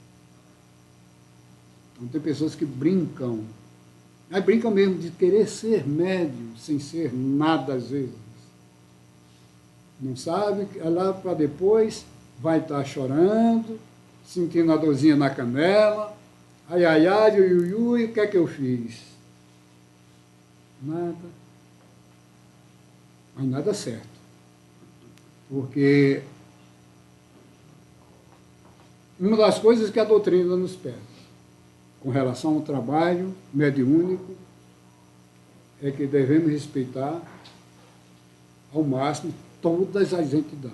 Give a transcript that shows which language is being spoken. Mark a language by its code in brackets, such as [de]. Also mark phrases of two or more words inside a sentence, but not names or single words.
[pt] Então tem pessoas que brincam, mas brincam mesmo de querer ser médium, sem ser nada às vezes. Não sabe, lá para depois vai estar chorando, sentindo a dorzinha na canela, ai, ai, ai, ui, ui, ui, o que é que eu fiz? Nada. Mas nada certo. Porque uma das coisas que a doutrina nos pede, com relação ao trabalho mediúnico, é que devemos respeitar ao máximo todas as entidades.